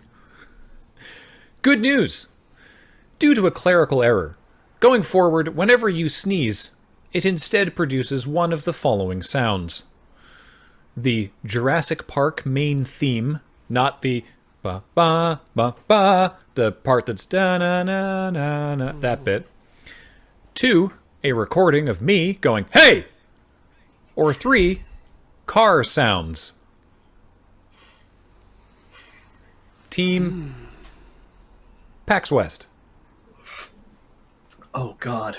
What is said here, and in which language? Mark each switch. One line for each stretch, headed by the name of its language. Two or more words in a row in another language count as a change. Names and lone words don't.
English: Good news! Due to a clerical error, going forward, whenever you sneeze, it instead produces one of the following sounds. The Jurassic Park main theme, not the ba-ba-ba-ba, the part that's da-na-na-na-na, that bit. 2, a recording of me going, hey! Or 3, car sounds. Team PAX West. Oh, God.